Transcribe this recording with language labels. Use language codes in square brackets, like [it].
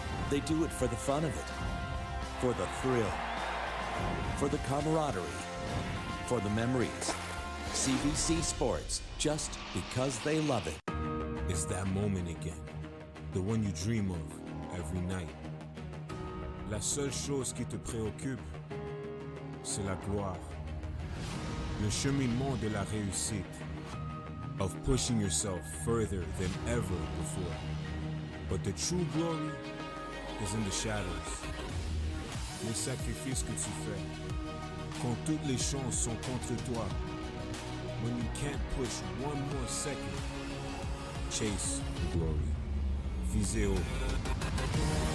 [en] They do it for the fun of it, for the thrill, for the camaraderie, for the memories. CBC Sports, just because they love it. It's that moment again, the one you dream of every night. [fr] La seule chose qui te préoccupe, c'est la gloire. Le cheminement de la réussite, [en] of pushing yourself further than ever before. But the true glory is in the shadows. [fr] le sacrifice que tu fais. Quand toutes les chances sont contre toi. [en] When you can't push one more second. Chase the glory. [fr] Visez haut.